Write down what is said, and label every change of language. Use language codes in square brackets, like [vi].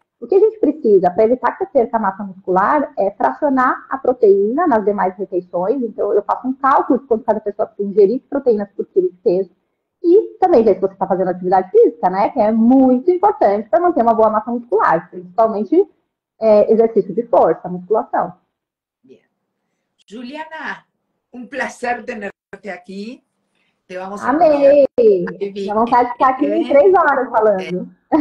[pt] O que a gente precisa para evitar que perca a massa muscular é fracionar a proteína nas demais refeições. Então, eu faço um cálculo de quanto cada pessoa precisa ingerir de proteínas por quilo de peso. E também ver se você está fazendo atividade física, né? Que é muito importante para manter uma boa massa muscular, principalmente exercício de força, musculação. [es] Bien. Juliana, un placer tenerte aquí. Te vamos a [pt] Amei! [es] convidar. [pt] Dá vontade de ficar aqui 3 horas falando.